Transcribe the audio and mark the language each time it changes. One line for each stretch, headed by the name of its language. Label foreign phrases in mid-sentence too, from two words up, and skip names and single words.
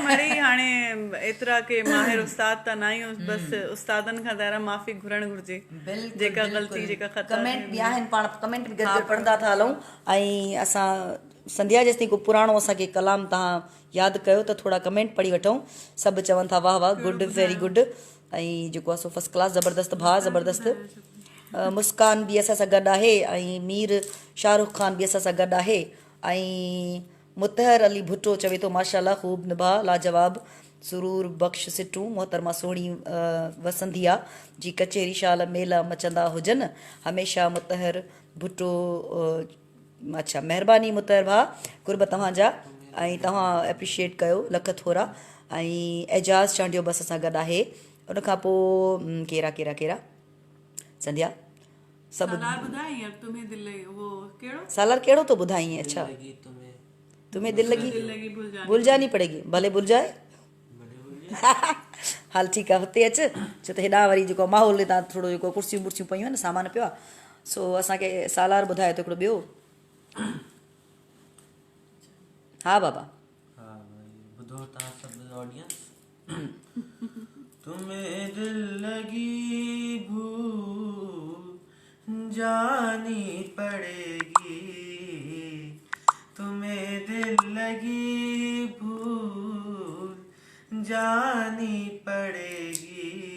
Sindhi: मिड़ई हाणे एतिरा के माहिर उस्ताद त न आहियूं बसि उस्तादनि खां ज़रा माफ़ी घुरणु घुरिजे जेका ग़लती जेका ख़ता कमेंट बि आहिनि पाण कमेंट बि गॾु पढ़ंदा था हलूं ऐं असां संध्या जेसि ताईं को पुराणो असांखे कलाम तव्हां यादि कयो त थोरा कमेंट पढ़ी वठूं सभु चवनि था वाह वाह
English: good very good
Sindhi: ऐं जेको आहे सो
English: first class
Sindhi: ज़बरदस्त भाउ ज़बरदस्त मुस्कान बि असां सां गॾु आहे ऐं मीर शाहरुख ख़ान बि असां सां गॾु आहे ऐं मुतहर अली भुट्टो चवे थो माशाल्लाह ख़ूब निभा लाजवाब सुरूर बख़्श सिटूं मोहतरमा सोणी वसंदी आहे जी कचेरी शाल मेला मचंदा हुजनि हमेशह मुतहर भुट्टो अच्छा महिरबानी मुतहर भाउ कुर्ब तव्हांजा ऐं तव्हां एप्रिशिएट कयो लख थोरा ऐं एजाज़ चांडियो बस असां गॾु आहे उनखां पोइ कहिड़ा कहिड़ा कहिड़ा संध्या सभु सालार कहिड़ो थो ॿुधाई अच्छा
Hindi: तुम्हें दिल लगी भुल जानी पड़ेगी
Sindhi: भले भुल जाए हाल ठीकु आहे हुते अचु छो त हेॾा वरी जेको माहौल हितां थोरो जेको कुर्सियूं वुर्सियूं पयूं आहिनि सामान पियो आहे सो असांखे सालार ॿुधाए थो हिकिड़ो ॿियो हा बाबा ॿुधो तव्हां सभु ऑडियंस
Hindi: तुम्हें दिल लगी भूल जानी पड़ेगी तुम्हें दिल लगी भूल जानी पड़ेगी